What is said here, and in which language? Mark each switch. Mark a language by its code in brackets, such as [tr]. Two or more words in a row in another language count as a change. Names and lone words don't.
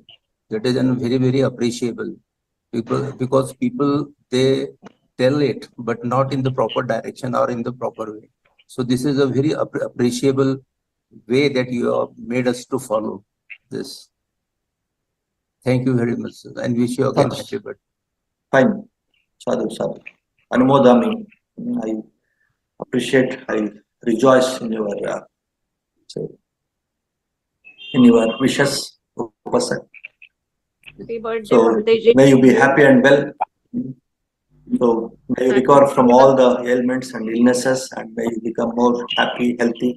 [en] That is very appreciable. Because people they tell it but not in the proper direction or in the proper way. So this is a very appreciable way that you have made us to follow this. Thank you very much, sir, and wish you again happy birthday. Fine. [pi] Sadhu, sadhu. Anumodami. [en] I appreciate, I rejoice in your wishes, Upasak. Happy birthday, So Bhakti. may you be happy and well. So may you recover from all the ailments and illnesses, and may you become more happy, healthy.